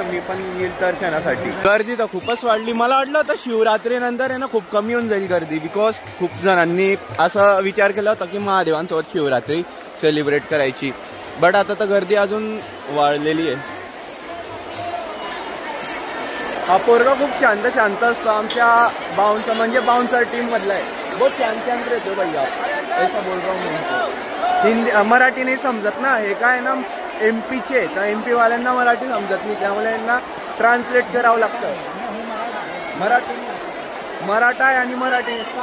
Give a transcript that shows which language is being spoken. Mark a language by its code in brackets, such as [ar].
[mr] मी पण येईल दर्शनासाठी. गर्दी तर खूपच वाढली. मला वाटलं होतं शिवरात्रीनंतर आहे ना खूप कमी होऊन जाईल गर्दी, बिकॉज खूप जणांनी असा विचार केला होता की महादेवांसोबत शिवरात्री सेलिब्रेट करायची. बट आता तर गर्दी अजून वाढलेली आहे. हा पोरगा खूप शांत असतो. आमच्या बाउन्सर म्हणजे बाउन्सर टीम मधला आहे. [hi] बहुत शांत रहतो भैया, ऐसा बोल रहा हूँ. [mr] हिंदी मराठी नाही समजत ना. हे काय ना MP चे, तर MP वाल्यांना मराठी समजत नाही, त्यामुळे यांना ट्रान्सलेट करावं लागतं. मराठा आहे आणि मराठी.